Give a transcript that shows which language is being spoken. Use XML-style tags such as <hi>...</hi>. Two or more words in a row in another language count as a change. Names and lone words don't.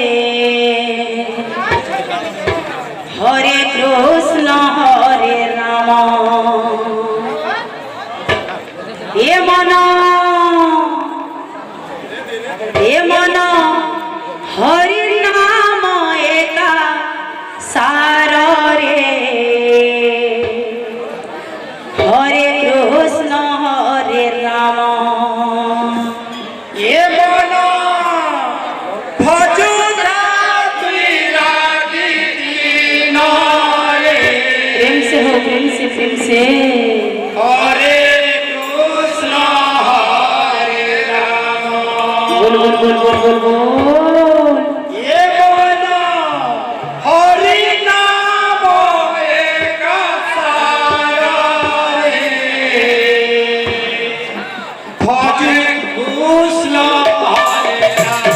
<bn>হরে কৃষ্ণ হরে রাম এ মন হরি নাম একা সার রে হরে কৃষ্ণ হরে রাম এ মন ভজু তুই রাতি দিন রে</bn> <hi>प्रेम से हो प्रेम से</hi> <bn>হরে কৃষ্ণ হরে রাম</bn> <hi>बोल बोल बोल बोल बोल बोल</hi> <bn>এ মন হরি নাম একা সার রে ভজে কৃষ্ণ হরে রাম</bn>